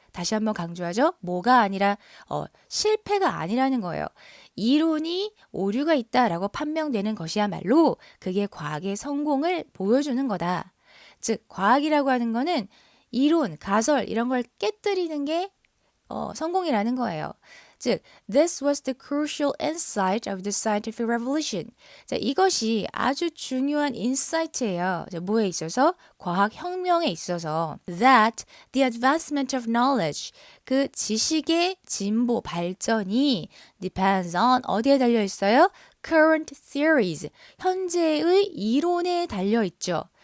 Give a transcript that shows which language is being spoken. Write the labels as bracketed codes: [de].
[ko] 다시 한번 강조하죠. 뭐가 아니라 실패가 아니라는 거예요. 이론이 오류가 있다라고 판명되는 것이야말로 그게 과학의 성공을 보여주는 거다. 즉 과학이라고 하는 거는 이론, 가설 이런 걸 깨뜨리는 게 성공이라는 거예요. [en] 즉, this was the crucial insight of the scientific revolution. [ko] 자, 이것이 아주 중요한 인사이트예요. 자, 뭐에 있어서? 과학혁명에 있어서. [en] That the advancement of knowledge, [ko] 그 지식의 진보, 발전이 [en] depends on [ko] 어디에 달려 있어요? [en] Current theories, [ko] 현재의 이론에 달려 있죠.